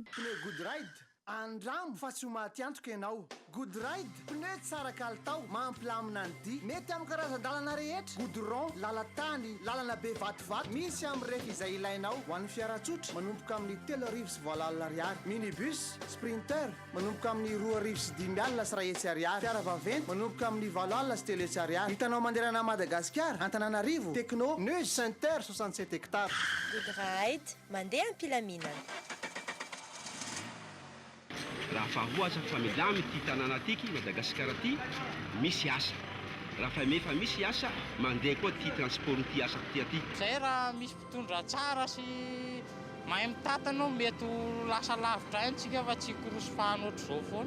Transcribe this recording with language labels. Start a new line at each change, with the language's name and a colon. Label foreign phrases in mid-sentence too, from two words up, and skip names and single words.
Malagasy: Andramo fa tsy ho maty antoka ianao. Good ride, pneu tsara kalitao, mampilamina ny dia. Mety amin'ny karazan-dalana rehetra. Goudron, lalan-tany, lalana be vatovato. Misy amin'ny rehefa izay ilainao. Ho an'ny fiara-tsotra manomboka amin'ny 3,7 ariary. Minibus, sprinter manomboka amin'ny 2,5 sy 1 ariary. Fiara vaventy manomboka amin'ny 7 sy 3 ariary. Hitanao manderana Madagasikara, Antananarivo, Techno, Neuse Center 67 hectares. Good ride, mandeha am-pilaminana. Raha fahoaza fa milamy ity tanàna tiky Madagasikara ty misy asa. Raha fa mefa misy asa mandeha koa ty transport ty asa ty aty. Zay raha misy mpitondra tsara sy mahay mitatana mety lasa lavitra antsika fa tsy korosofahana ohatr'izao foana.